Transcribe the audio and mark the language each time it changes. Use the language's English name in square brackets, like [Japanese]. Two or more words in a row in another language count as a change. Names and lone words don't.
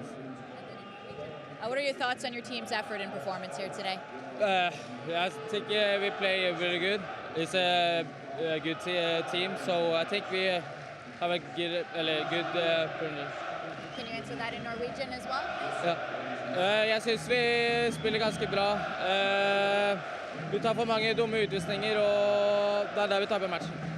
[English] What are your thoughts on your team's effort and performance here today? I think we play really good. It's a good team, so I think we have a good opponent. Can you answer that in Norwegian as well? [Norwegian] Ja. Jeg synes vi spiller ganske bra. Vi tar for mange dumme utvisninger, og det er der vi taper matchen.